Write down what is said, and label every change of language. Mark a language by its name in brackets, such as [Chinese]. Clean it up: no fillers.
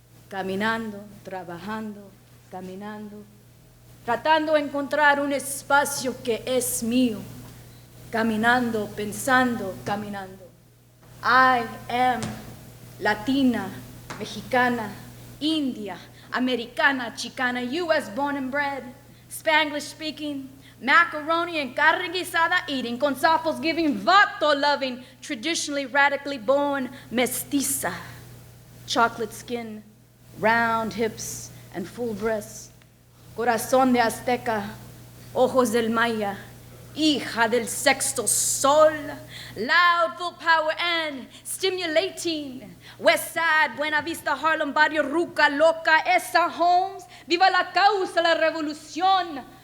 [Spanish] Caminando, trabajando, caminando, tratando de encontrar un espacio que es mío. Caminando, pensando, caminando. [English] I am Latina, Mexicana, India, Americana, Chicana, US born and bred, Spanglish speaking, macaroni and carne guisada eating, con sapos giving, vato loving, traditionally radically born mestiza. Chocolate skin, round hips, and full breasts. [Spanish] Corazón de Azteca, ojos del Maya, hija del sexto sol. [English] Loud, full power, and stimulating. [Spanish] West Side, Buena Vista, Harlem, Barrio, Ruca, Loca, Esa Homes. Viva la causa, la revolución.